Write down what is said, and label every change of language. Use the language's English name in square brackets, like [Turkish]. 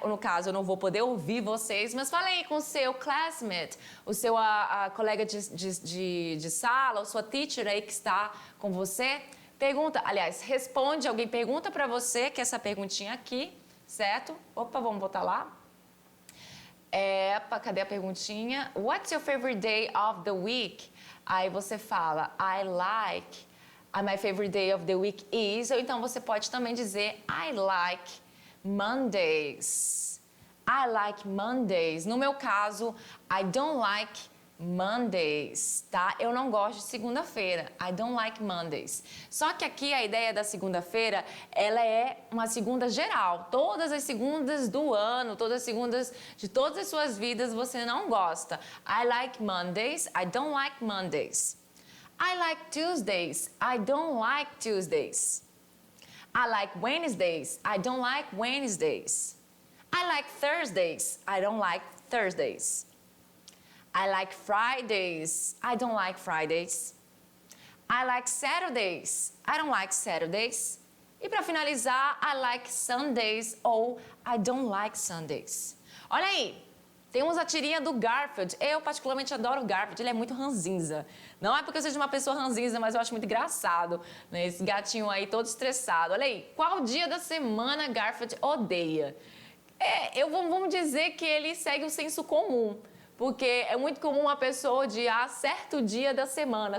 [Portuguese] No caso, eu não vou poder ouvir vocês, mas falem com o seu classmate, o seu colega de sala, ou sua teacher aí que está com você. Pergunta, aliás, responde, alguém pergunta pra você, que é essa perguntinha aqui, certo? Opa, vamos botar lá. Cadê a perguntinha? [English] What's your favorite day of the week? [Portuguese] Aí você fala, [English] I like. My favorite day of the week is. [Portuguese] Ou então você pode também dizer, [English] I like Mondays. I like Mondays. [Portuguese] No meu caso, [English] I don't like Mondays, tá? [Portuguese] Eu não gosto de segunda-feira. [English] I don't like Mondays. [Portuguese] Só que aqui a ideia da segunda-feira, ela é uma segunda geral. Todas as segundas do ano, todas as segundas de todas as suas vidas, você não gosta. [English] I like Mondays. I don't like Mondays. I like Tuesdays. I don't like Tuesdays. I like Wednesdays. I don't like Wednesdays. I like Thursdays. I don't like Thursdays. I like Fridays. I don't like Fridays. I like Saturdays. I don't like Saturdays. [Portuguese] E para finalizar, [English] I like Sundays ou I don't like Sundays. [Portuguese] Olha aí, temos a tirinha do Garfield. Eu particularmente adoro o Garfield, ele é muito ranzinza. Não é porque eu seja uma pessoa ranzinza, mas eu acho muito engraçado, né? Esse gatinho aí todo estressado. Olha aí, qual dia da semana Garfield odeia? Vamos dizer que ele segue o senso comum. Porque é muito comum uma pessoa odiar certo dia da semana.